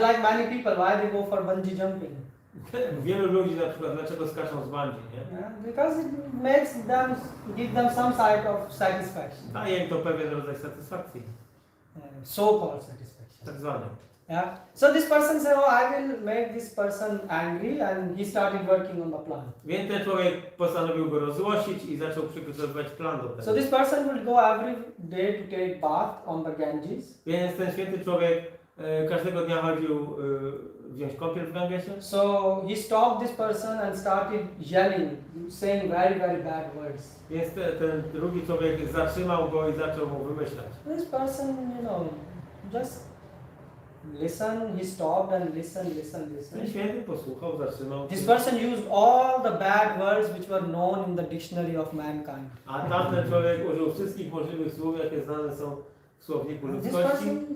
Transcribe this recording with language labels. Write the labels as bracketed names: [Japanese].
[English] Like many people, why they go for bungee jumping? [Polish] Wielu ludzi na przykład dlaczego skaczą z bungee, nie? [English] Yeah, because it makes them, give them some sort of satisfaction. [Polish] Daje im to pewien rodzaj satysfakcji, [English] So-called satisfaction. [Polish] tak zwany. [English] Yeah. So this person said, "Oh, I will make this person angry," and he started working on the plan. [Polish] Więc ten człowiek postanowił go rozzłościć i zaczął przygotowywać plan do tego. [English] So this person will go every day to take bath on the Ganges. [Polish] Więc ten święty człowiek każdego dnia chodził wziąć kąpiel w Gangesie. [English] So he stopped this person and started yelling, saying very, very bad words. [Polish] Więc ten drugi człowiek zatrzymał go i zaczął mu wymyślać. [English] This person, just listen. He stopped and listened. [Polish] Ten święty posłuchał, zatrzymał. [English] This person used all the bad words which were known in the dictionary of mankind. [Polish] A tamten człowiek użył wszystkich możliwych słów, jakie znane są w słowniku ludzkości.